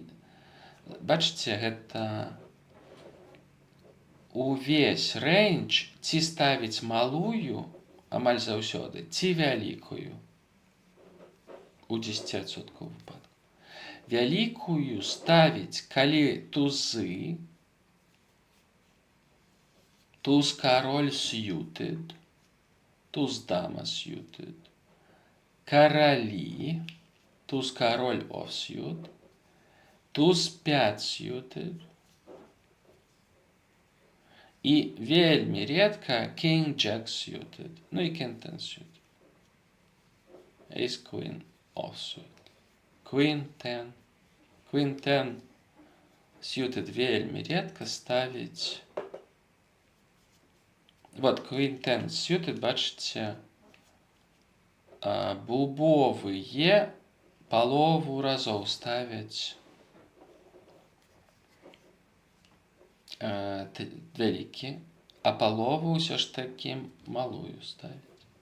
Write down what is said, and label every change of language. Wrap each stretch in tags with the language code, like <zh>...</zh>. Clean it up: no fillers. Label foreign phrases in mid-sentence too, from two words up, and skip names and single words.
<be>Бачыце, гэта увесь рэндж ці ставіць малую амаль заўсёды, ці вялікую у 10% выпадку. Вялікую ставіць, калі тузы, туз король suited, туз дама suited, каралі, туз король offsuit, туз 5 suited, і вельмі редка</be> <en>king jack suited,</en> <be>ну і</be> <en>king 10 suited. Ace queen offsuit. Queen 10 suited</en> <be>вельмі редка ставіць. Вот,</be> <en>Queen 10 suited,</en> <be>бачыце, бубовые палову разоў ставяць вялікі, а палову ўсё ж такі малую ставяць.</be>